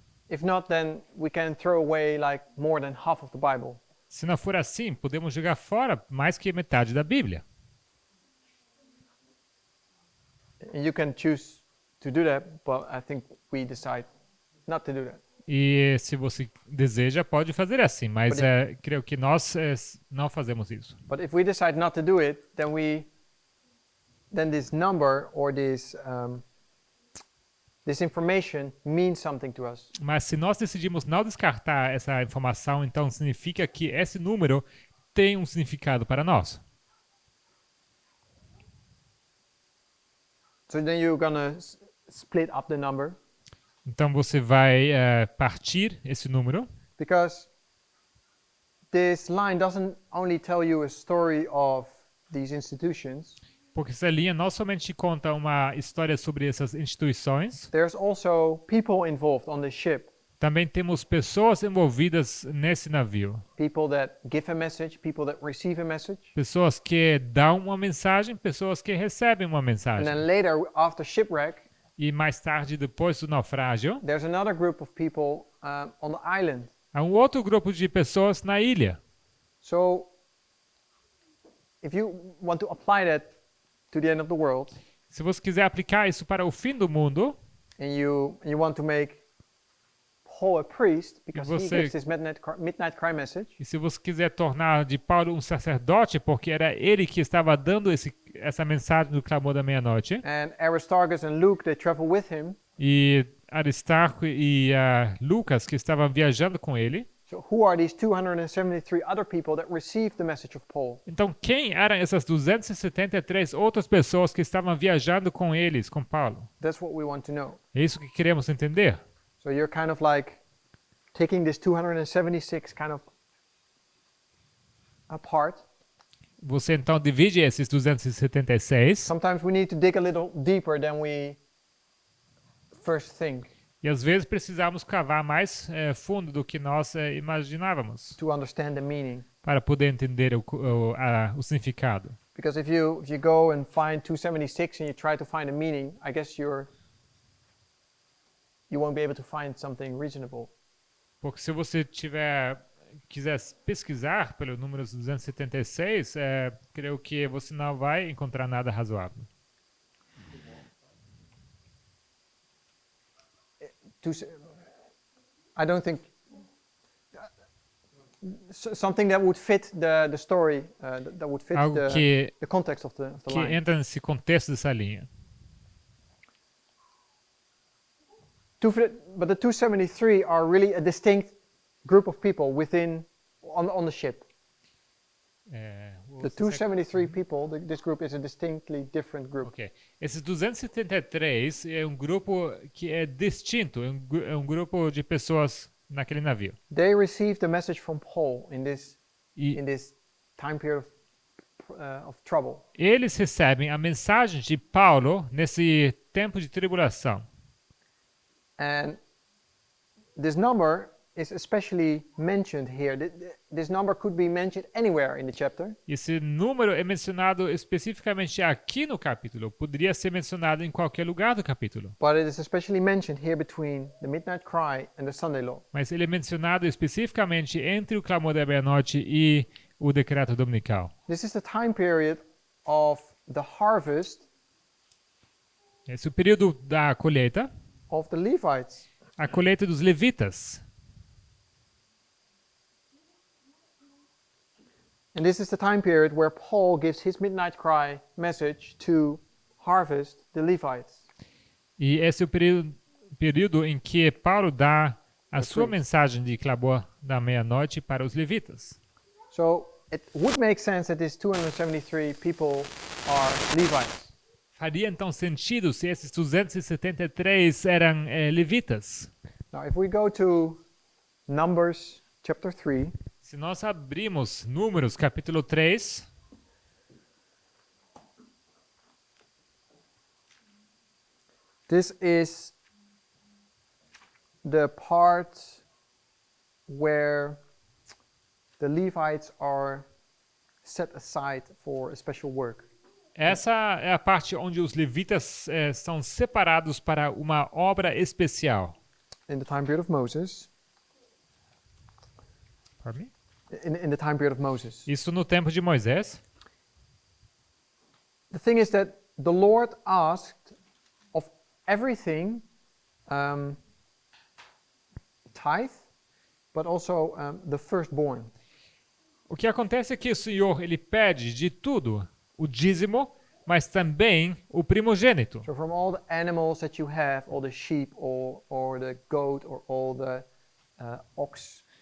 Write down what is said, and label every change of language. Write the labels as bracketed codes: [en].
[en] If not, then we can throw away like more than half of the Bible. [pt] Se não for assim, podemos jogar fora mais que metade da Bíblia. [en] And you can choose to do that, but I think we decide not to do that. [pt] E se você deseja, pode fazer assim, mas creio que nós não fazemos isso. [en] But if we decide not to do it, then this number or this information means something to us. [pt] Mas se nós decidimos não descartar essa informação, então significa que esse número tem um significado para nós. [en] So then you're gonna split up the number [pt] Então você vai partir esse número, [en] because this line doesn't only tell you a story of these institutions. [pt] porque essa linha não somente conta uma história sobre essas instituições, [en] There's also people involved on the ship. [pt] também temos pessoas envolvidas nesse navio. [en] People that give a message, people that receive a message. [pt] Pessoas que dão uma mensagem, pessoas que recebem uma [en] And [pt] mensagem. [en] then later, after shipwreck, [pt] E mais tarde, depois do naufrágio, [en] there's another group of people on the island. [pt] há um outro grupo de pessoas na ilha. [en] So, if you want to apply that to the end of the world, [pt] Se você quiser aplicar isso para o fim do mundo, [en] and you want to make Paul a priest because he [pt] você- [en] gives this midnight cry message, [pt] e se você quiser tornar de Paulo um sacerdote, porque era ele que estava dando essa mensagem do clamor da meia-noite, [en] and Aristarchus and Luke they travel with him. [pt] e Aristarco e Lucas, que estavam viajando com ele, [en] So, who are these 273 other people that received the message of Paul? [pt] então quem eram essas 273 outras pessoas que estavam viajando com eles, com Paulo? [en] That's what we want to know. [pt] É isso que queremos entender. [en] So you're kind of like taking this 276 kind of apart. [pt] Você então divide esses 276 [en] Sometimes we need to dig a little deeper than we first think [pt] e às vezes precisamos cavar mais fundo do que nós imaginávamos [en] to understand the meaning. [pt] para poder entender o significado. [en] Because if you go and find 276 and you try to find a meaning, I guess you won't be able to find something reasonable. [pt] Porque se você quiser pesquisar pelo número 276, creio que você não vai encontrar nada razoável. [en] I don't think something that would fit the story, that would fit [pt] Algo que [en] the context of the line. [pt] entra nesse contexto dessa linha. [en] But the 273 are really a distinct group of people on the ship. The 273 people, this group is a distinctly different group. Ok. [pt] Esses 273 é um grupo que é distinto, é um grupo de pessoas naquele navio. [en] They received the message from Paul in this [pt] E [en] time period of trouble. [pt] eles recebem a mensagem de Paulo nesse tempo de tribulação. [en] And this number is especially mentioned here. This number could be mentioned anywhere in the chapter. [pt] Esse número é mencionado especificamente aqui no capítulo. Poderia ser mencionado em qualquer lugar do capítulo. [en] But it is especially mentioned here between the midnight cry and the Sunday law. [pt] Mas ele é mencionado especificamente entre o clamor da meia-noite e o decreto dominical. [en] This is the time period of the harvest [pt] Esse é o período da colheita, [en] of the Levites. [pt] a colheita dos levitas. [en] And this is the time period where Paul gives his midnight cry message to harvest the Levites. [pt] E esse é o período em que Paulo dá a sua [en] priests. [pt] mensagem de clamor da meia-noite para os levitas. [en] So it would make sense that these 273 people are Levites. [pt] Faria então sentido se esses 273 eram levitas. [en] Now, if we go to Numbers chapter 3, [pt] Se nós abrimos Números capítulo 3, [en] this is the part where the Levites are set aside for a special work. [pt] essa é a parte onde os levitas são separados para uma obra especial. [en] In the time period of Moses, Pardon me? in the time period of Moses. [pt] Isso no tempo de Moisés. [en] The thing is that the Lord asked of everything tithe, but also the firstborn. [pt] O que acontece é que o Senhor ele pede de tudo, o dízimo, mas também o primogênito. [en] So from all the animals that you have, all the sheep or the goat or all the ox,